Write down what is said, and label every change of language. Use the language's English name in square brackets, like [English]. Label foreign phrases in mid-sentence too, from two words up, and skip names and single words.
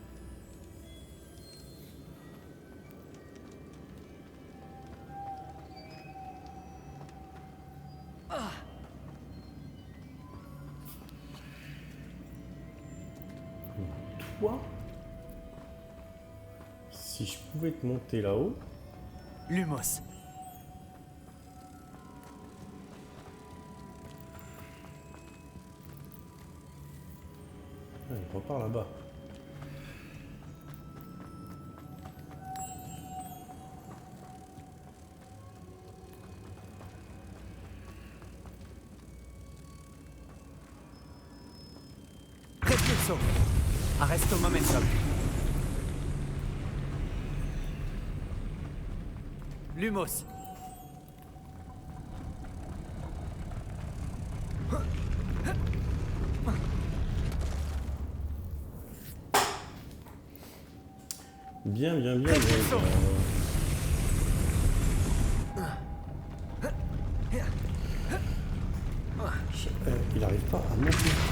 [French] Toi, si je pouvais te monter là-haut, [Latin] Lumos. [French] ah, il repart là-bas. [Latin] Répulso. Arresto momentum. Lumos. [French] Bien, bien, bien, bien, bien. Il arrive pas à monter.